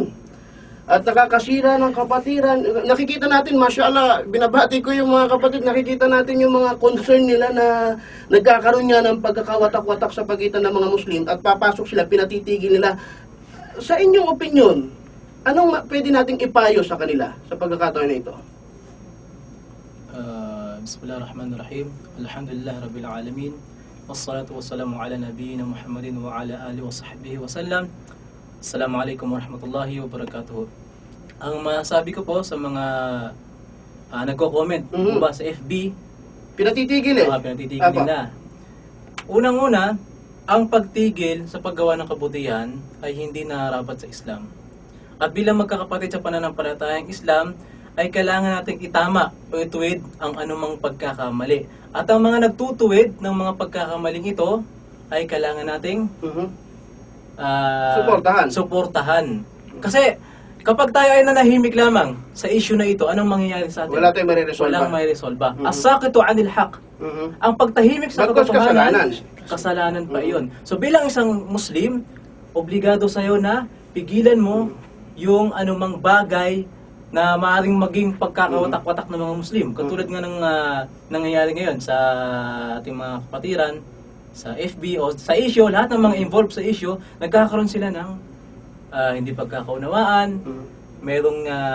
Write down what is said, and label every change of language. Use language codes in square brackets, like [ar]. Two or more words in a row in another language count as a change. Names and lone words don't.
[tl] At nakakasira ng kapatiran. Nakikita natin, mashallah, binabati ko yung mga kapatid, nakikita natin yung mga concern nila na nagkakaroon niya ng pagkakawatak-watak sa pagitan ng mga Muslim at papasok sila, pinatitigil nila. Sa inyong opinion, anong pwede nating ipayo sa kanila sa pagkakataon na ito? [ar] Bismillahirrahmanirrahim. الحمد لله رب العالمين. والصلاة والسلام على نبينا محمد وعلى آله وصحبه وسلم. السلام عليكم ورحمة الله وبركاته. [tl] Ang masabi ko po sa mga nagko-comment ba sa FB, Pinatitigil eh. Pinatitigil nila. Unang-una, ang pagtigil sa paggawa ng kabutihan ay hindi nararapat sa Islam. At bilang magkakapatid sa pananampalatayang Islam, ay kailangan nating itama o ituwid ang anumang pagkakamali. At ang mga nagtutuwid ng mga pagkakamaling ito ay kailangan nating suportahan. Kasi kapag tayo ay nanahimik lamang sa issue na ito, anong mangyayari sa atin? Wala tayong mariresolba. Walang mariresolba. [ar] الساكت عن الحق. [tl] Ang pagtahimik sa katotohanan, kasalanan pa iyon. So bilang isang Muslim, obligado sa'yo na pigilan mo yung anumang bagay na maaaring maging pagkakawatak-watak ng mga Muslim. Katulad nga ng nangyayari ngayon sa ating mga kapatiran, sa FB o sa issue, lahat ng mga involved sa issue, nagkakaroon sila ng hindi pagkakaunawaan, merong